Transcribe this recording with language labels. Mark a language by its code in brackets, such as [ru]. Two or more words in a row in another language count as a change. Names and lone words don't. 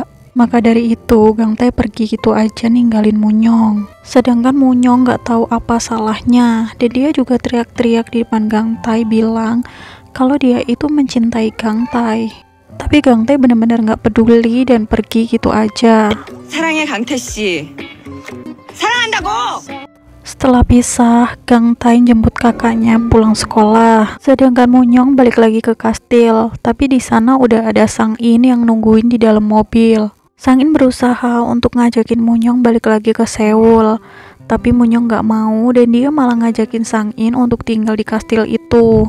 [id] Maka dari itu, Gangtae pergi gitu aja ninggalin Munyong. Sedangkan Munyong gak tahu apa salahnya, dan dia juga teriak-teriak di depan Gangtae bilang kalau dia itu mencintai Gangtae. Tapi Gangtae benar-benar gak peduli dan pergi gitu aja. [ko] 사랑해 강태 씨. 사랑한다고. [id] Setelah pisah, Gangtae jemput kakaknya pulang sekolah. Sedangkan Munyong balik lagi ke kastil, tapi di sana udah ada Sang-in yang nungguin di dalam mobil. Sang-in berusaha untuk ngajakin Munyong balik lagi ke Seoul, tapi Munyong gak mau dan dia malah ngajakin Sang-in untuk tinggal di kastil itu.